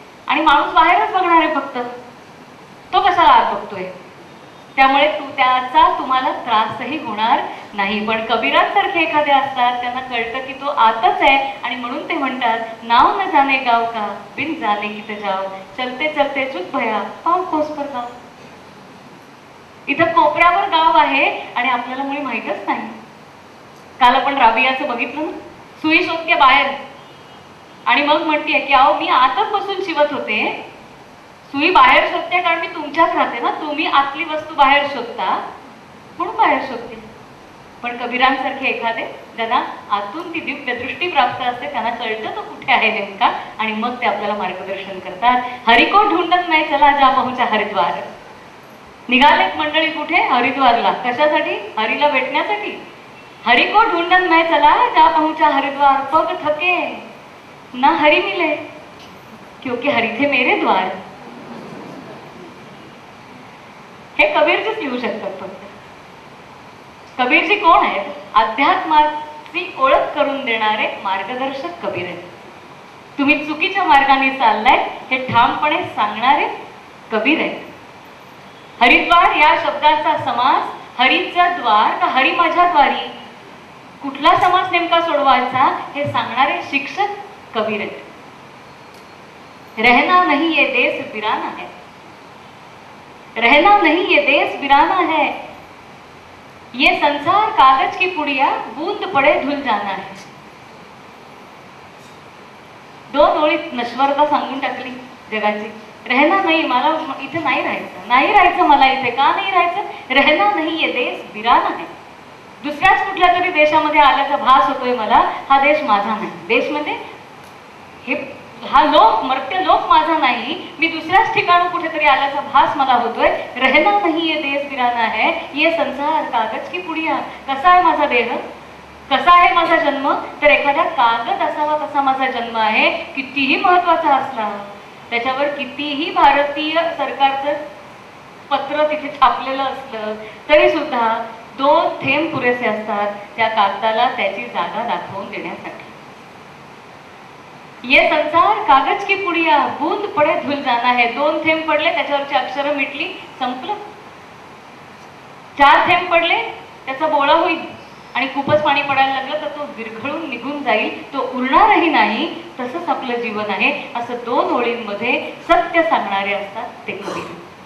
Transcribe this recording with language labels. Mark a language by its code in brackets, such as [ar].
[mr] आणि माणूस बाहेरच बघणार आहे फक्त, तो कशाला आत बघतोय. त्यामुळे त्याचा तुम्हाला त्रासही होणार नाही. पण कबीरांसारखे एखादे असतात, त्यांना कळतं की तो आतच आहे. आणि म्हणून ते म्हणतात [hi] नाव न जाने गाव का, बिन जाने कित जाओ. चलते चलते चुक भया, पाव कोस पर गाव. [mr] इथं कोपऱ्यावर गाव आहे आणि आपल्याला मुळे माहीतच नाही. काल आपण राबियाचं बघितलं ना, सुई शोधते बाहेर आणि मग म्हणते की अहो मी आतच बसून शिवत होते, सुई बाहेर शोधते कारण मी तुमच्यात राहते ना, तुम्ही आतली वस्तू बाहेर शोधता म्हणून बाहेर शोधते. पण कबीरांसारखे एखादे ज्यांना आतून ती दिव्य दृष्टी प्राप्त असते, त्यांना कळतं तो कुठे आहे नेमका आणि मग ते आपल्याला मार्गदर्शन करतात. [hi] हरि को ढूंढत नाही चला जा पहुंचा हरिद्वार. [mr] निघालेत मंडळी कुठे, हरिद्वारला. कशासाठी, हरीला भेटण्यासाठी. [hi] हरि को ढूंढन मैं चला, जा पहुंचा हरिद्वार, पग थके ना हरि मिले, क्योंकि हरि थे मेरे द्वार. [mr] हे कबीरजीच लिहू शकतात फक्त. कबीरजी कोण आहेत? अध्यात्माची ओळख करून देणारे मार्गदर्शक कबीर आहेत. तुम्ही चुकीच्या मार्गाने चाललाय हे ठामपणे सांगणारे कबीर आहेत. हरिद्वार या शब्दाचा समास हरीचा द्वार का हरी माझ्या द्वारी, कुठला समास नेमका सोडवायचा हे सांगणारे शिक्षक कबीर आहेत. [hi] रहना नहीं ये देश बिराना है, रहना नहीं ये देश बिराना है, ये संसार कागज की पुड़िया, बूंद पड़े धुल जाना है. [mr] दोन ओळीत नश्वरता सांगून टाकली जगाची. रहना नाही, मला इथे नाही राहायचं, नाही राहायचं मला इथे. का नाही राहायचं? [hi] रहना नहीं ये देश बिराना है. [mr] दुसऱ्याच कुठल्या तरी देशामध्ये आल्याचा भास होतोय मला. हा देश माझा नाही. देश म्हणजे हे हा लोक, मर्त्य लोक माझा नाही. मी दुसऱ्याच ठिकाणी कुठेतरी आल्याचा भास मला होतोय. [hi] रहना नहीं ये देश बिराना है, ये संसार कागज की पुड़िया. [mr] कसा आहे माझा देह, कसा आहे माझा जन्म? तर एखाद्या कागद असावा तसा माझा जन्म आहे. कितीही महत्वाचा असला, त्याच्यावर कितीही भारतीय सरकारचं पत्र तिथे छापलेलं असलं तरी सुद्धा दोन थेंब पुरेसे असतात त्या कागदाला त्याची जागा दाखवून देण्यासाठी. [hi] ये संसार कागज की पुड़िया, बूंद पडे धुल जाना है. [mr] दोन थेंब पडले, त्याच्यावरची अक्षरं मिटली, संपलं. चार थेंब पडले, त्याचा बोळा होईल. आणि खूपच पाणी पडायला लागलं तर तो विरघळून निघून जाईल, तो उरणारही नाही. तसंच आपलं जीवन आहे. असं दोन ओळींमध्ये सत्य सांगणारे असतात ते कबीर.